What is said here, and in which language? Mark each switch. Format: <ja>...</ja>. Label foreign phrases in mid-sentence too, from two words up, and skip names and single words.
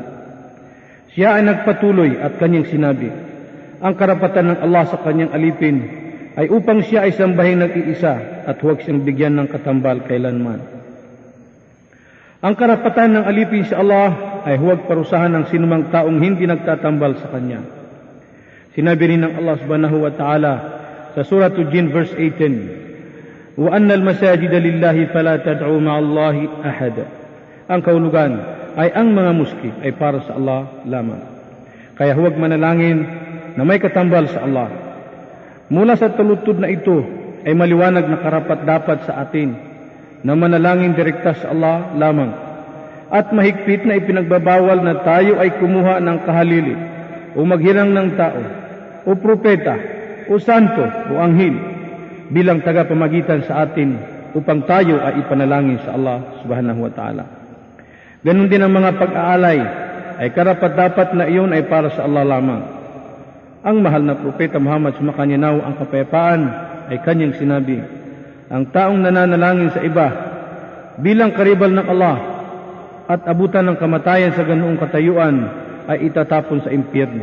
<tl>Siya ay nagpatuloy at kanyang sinabi, ang karapatan ng Allah sa kanyang alipin ay upang siya ay sambahin nag-iisa at huwag siyang bigyan ng katambal kailanman. Ang karapatan ng alipin sa Allah ay huwag parusahan ng sinumang taong hindi nagtatambal sa Kanya. Sinabi rin ng Allah</tl> <ar>سبحانه وتعالى</ar> <tl>sa Surah Al-Jin verse 18.</tl> <ar>وأن المساجد لله فلا تدعوا مع الله أحدا.</ar> <tl>Ang kahulugan ay ang mga muski ay para sa Allah lamang. Kaya huwag manalangin na may katambal sa Allah. Mula sa taludtod na ito ay maliwanag na karapat-dapat sa atin na manalangin direkta sa Allah lamang. At mahigpit na ipinagbabawal na tayo ay kumuha ng kahalili o maghirang ng tao o propeta o santo o anghel bilang tagapamagitan sa atin upang tayo ay ipanalangin sa Allah</tl> <ar>سبحانه وتعالى.</ar> <tl>Ganon din ang mga pag-aalay ay karapat-dapat na iyon ay para sa Allah lamang. Ang mahal na propeta Muhammad sumakanya nawa ang kapayapaan ay kanyang sinabi, ang taong nananalangin sa iba bilang karibal ng Allah at abutan ng kamatayan sa ganoong katayuan ay itatapon sa impyerno.</tl>